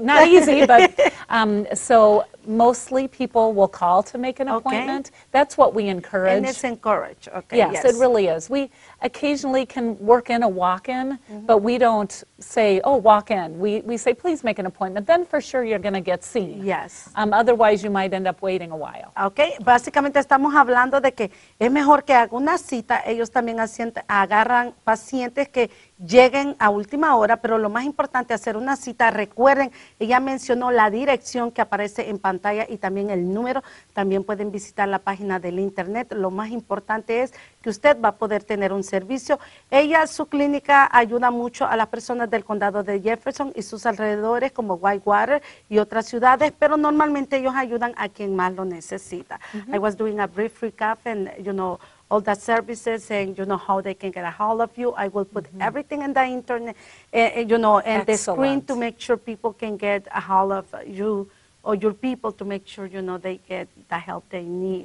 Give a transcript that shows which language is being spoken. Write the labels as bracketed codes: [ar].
[en] not easy, but so mostly people will call to make an appointment. That's what we encourage. And it's encouraged. Okay. Yes, it really is. We occasionally can work in a walk-in, but we don't say, oh, walk in. We say, please make an appointment. Then for sure you're going to get seen. Yes. Otherwise you might end up waiting a while. [es] Okay, básicamente estamos hablando de que es mejor que haga una cita. Ellos también agarran pacientes que lleguen a última hora, pero lo más importante es hacer una cita. Recuerden, ella mencionó la dirección que aparece en pantalla y también el número. También pueden visitar la página del internet. Lo más importante es que usted va a poder tener un servicio. Su clínica ayuda mucho a las personas del condado de Jefferson y sus alrededores como Whitewater y otras ciudades, pero normalmente ellos ayudan a quien más lo necesita. [en] I was doing a brief recap and, all the services and, how they can get a hold of you. I will put everything in the internet, and the screen to make sure people can get a hold of you or your people to make sure, they get the help they need.